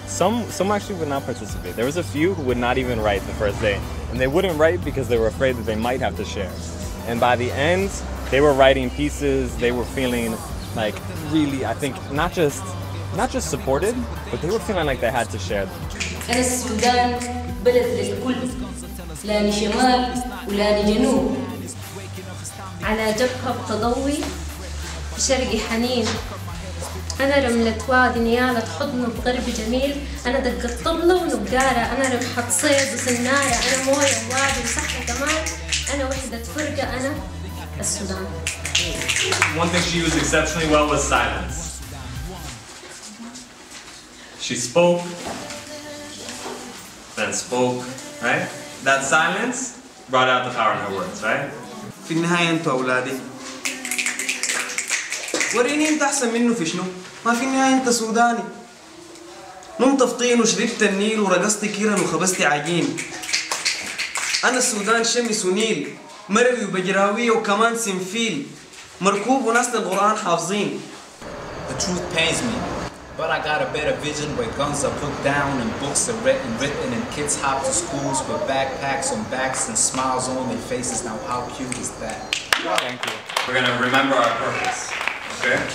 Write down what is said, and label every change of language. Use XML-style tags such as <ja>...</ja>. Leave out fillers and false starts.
<en>Some actually would not participate. There was a few who would not even write the first day. And they wouldn't write because they were afraid that they might have to share. And by the end, they were writing pieces. They were feeling like really, I think, not just supported, but they were feeling like they had to share them.</en> <ar>أنا السودان بلد للكل، لا لشمال ولا لجنوب. على جبهة تضوي شرقي حنين. أنا رملة وادي نيالة حضن بغرب جميل. أنا دقة طبلة ونقارة. أنا ربحة صيد وسنارة. أنا موية ووادي وصحة كمان. أنا وحدة فرقة. أنا السودان.</ar> <en>One thing she used exceptionally well was silence. She spoke, then spoke, right? That silence brought out the power in her words, right?</en> <ar>في النهاية أنتوا أولادي. وريني أنت أحسن منه في شنو؟ ما في النهاية أنت سوداني. نمت في طين وشربت النيل ورقصت كيرن وخبزت عجين. أنا السودان شمس ونيل، مروي وبجراوية وكمان سنفيل، مركوب وناس للقرآن حافظين.</ar> <en>The truth pains me. But I got a better vision where guns are put down and books are written and kids hop to schools with backpacks on backs and smiles on their faces. Now how cute is that? Thank you. We're going to remember our purpose, okay?</en>